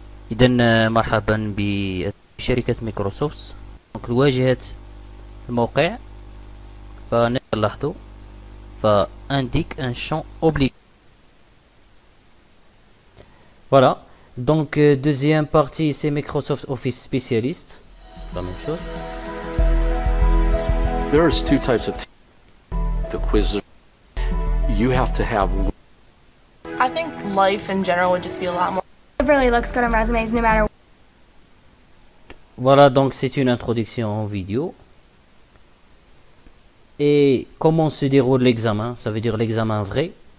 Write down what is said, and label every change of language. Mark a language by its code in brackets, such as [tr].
[ar] إذن مرحبا بشركة مايكروسوفت. دونك الواجهة الموقع فنلاحظوا [fr] indique un champ obligatoire. Voilà. Donc deuxième partie, c'est Microsoft Office Specialist. La même chose. [en] There's two types of the quiz. You have to have. I think life in general would just be a lot more. It really looks good on resumes no matter. [fr] Voilà, donc c'est une introduction en vidéo. Et comment se déroule l'examen, ça veut dire l'examen vrai.